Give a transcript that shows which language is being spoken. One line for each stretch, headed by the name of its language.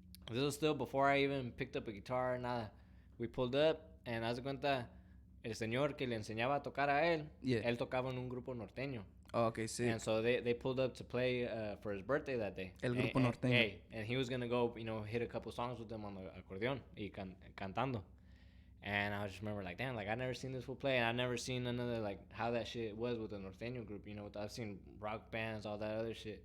English: This was still before I even picked up a guitar, nada. We pulled up, and
Spanish: haz de cuenta, el señor que le enseñaba a tocar a él, él tocaba en un grupo norteño. Oh, okay, sí.
English: And so they pulled up to play for his birthday that day.
Spanish: El grupo norteño.
English: And he was going to go, hit a couple songs with them on the acordeón
Spanish: y cantando.
English: And I just remember, like, damn, like, I've never seen this fool play, and I've never seen none of the, like, how that shit was with the norteño group, I've seen rock bands, all that other shit.